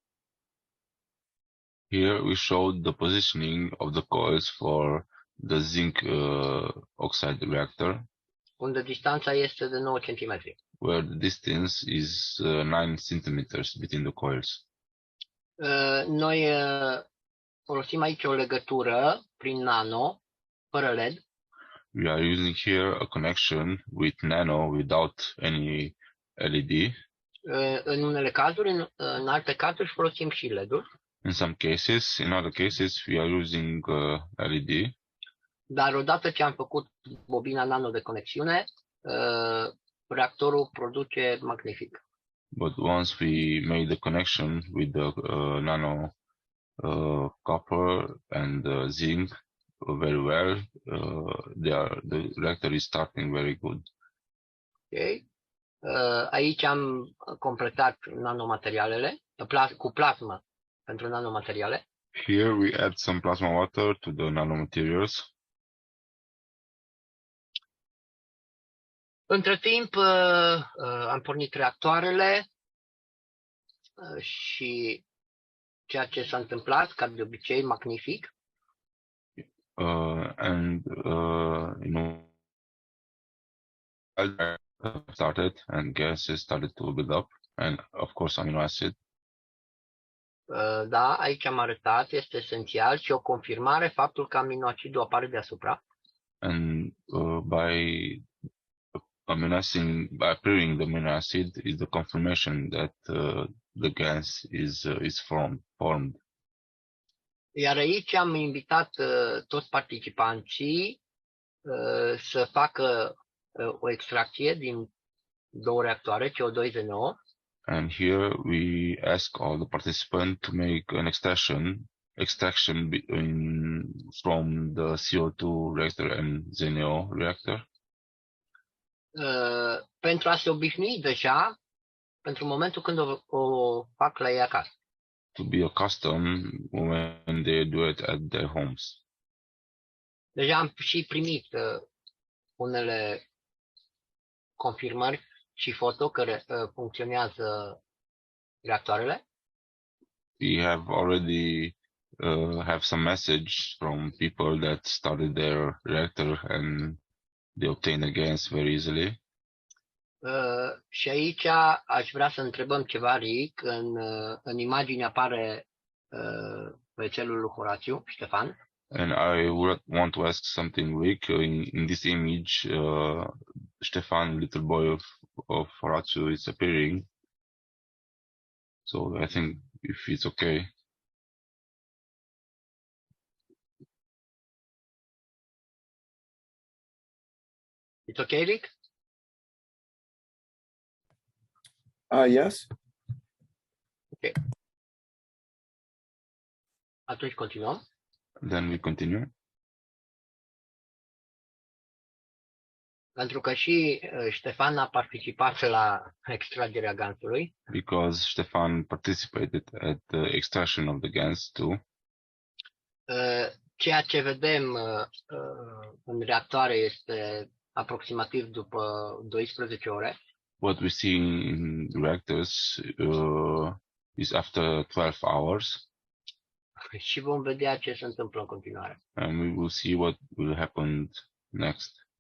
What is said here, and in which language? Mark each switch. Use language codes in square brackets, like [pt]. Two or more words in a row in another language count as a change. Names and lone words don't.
[en] Here we showed the positioning of the coils for the zinc oxide reactor, [ro] Unde distanța este de 9 cm. [en] where the distance is 9 centimeters between the coils. [ro] Noi folosim aici o legătură prin nano, fără LED. [en] We are using here a connection with nano without any LED. [ro] În unele cazuri, în alte cazuri folosim și LED-uri. [en] In some cases, in other cases, we are using LED. [ro] Dar odată ce am făcut bobina nano de conexiune, reactorul produce magnific. [en] But once we made the connection with the nano copper and zinc very well, the reactor is starting very good. Okay? [ro] Aici am completat nanomaterialele cu plasmă pentru nanomateriale. [en] Here we add some plasma water to the nanomaterials. [ro] Între timp am pornit reactoarele și ceea ce s-a întâmplat, ca de obicei, magnific. [en] Started and gases started to build up, and of course amino acid. [ro] Da, aici am arătat, este esențial și o confirmare faptul că aminoacidul apare deasupra. [en] And by appearing the amino acid is the confirmation that the gas is formed. [ro] Iar aici am invitat toți participanții să facă o extracție din două reactoare, CO2-Z9. [en] And here we ask all the participants to make an extraction from the CO2 reactor and Z9 reactor. [ro] Pentru a se obișnui deja pentru momentul când o fac la ei acasă. [en] To be accustomed when they do it at their homes. [ro] Deja am și primit unele confirmări și foto că funcționează reactoarele. [en] We have already have some message from people that started their reactor and they obtain a gas very easily. [ro] Și aici aș vrea să întrebăm ceva, Ric. În imagine apare vețelul lui Horațiu, Ștefan. [en] And I would want to ask something, Rick. In this image, Stefan, little boy of Horatiu, is appearing. So I think if it's okay. It's okay, Rick? Yes. [ro] Ok. Atunci continuăm. [en] Then we continue. [ro] Pentru că și Ștefan a participat la extragerea gansului. [en] Because Stefan participated at the extraction of the gas too. [ro] Ceea ce vedem în reactoare este aproximativ după 12 ore. [en] What we see in reactors is after 12 hours. [ro] Și vom vedea ce se întâmplă în continuare. [en] And we will see what will happen next.